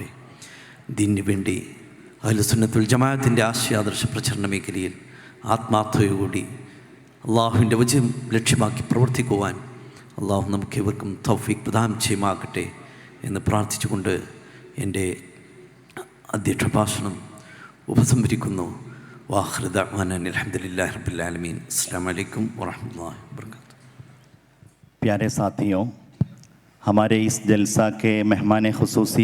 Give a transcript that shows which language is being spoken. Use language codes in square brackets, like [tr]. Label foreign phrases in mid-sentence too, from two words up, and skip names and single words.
[ml] ദീനിന് വേണ്ടി അഹ്ലുസുന്നത്തുൽ ജമാഅത്തിൻ്റെ ആശയാദർശ പ്രചരണ മേഖലയിൽ ആത്മാർത്ഥതയോടുകൂടി അള്ളാഹുവിൻ്റെ വചനം ലക്ഷ്യമാക്കി പ്രവർത്തിക്കുവാൻ അള്ളാഹു നമുക്ക് ഇവർക്കും തൗഫീഖ് പ്രദാനം ചെയ്യുമാകട്ടെ എന്ന് പ്രാർത്ഥിച്ചുകൊണ്ട് എൻ്റെ അധ്യക്ഷ ഭാഷണം ഉപസംഹരിക്കുന്നു. [ar] وآخر دعوانا الحمد لله رب العالمين. السلام عليكم ورحمة الله وبركاته. [ur] پیارے ساتھیوں، ہمارے اس جلسہ کے مہمان خصوصی